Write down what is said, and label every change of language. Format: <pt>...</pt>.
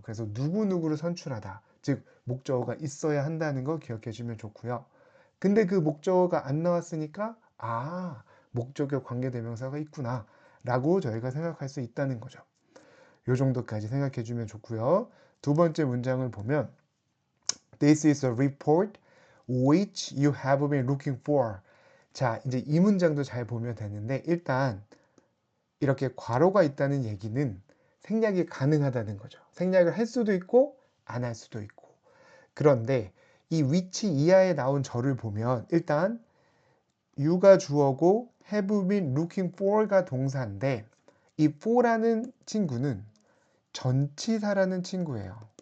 <ko>그래서 누구누구를 선출하다. 즉, 목적어가 있어야 한다는 거 기억해 주면 좋고요. 근데 그 목적어가 안 나왔으니까, 목적어 관계대명사가 있구나. 라고 저희가 생각할 수 있다는 거죠. 요 정도까지 생각해 주면 좋고요. 두 번째 문장을 보면,</ko> <en>This is a report which you have been looking for.</en> <ko>자, 이제 이 문장도 잘 보면 되는데, 일단, 이렇게 괄호가 있다는 얘기는 생략이 가능하다는 거죠. 생략을 할 수도 있고 안 할 수도 있고. 그런데 이 which 이하에 나온 절을 보면 일단 you가 주어고</ko> <en>have been looking for</en> <ko>가 동사인데 이 for라는 친구는 전치사라는 친구예요.</ko>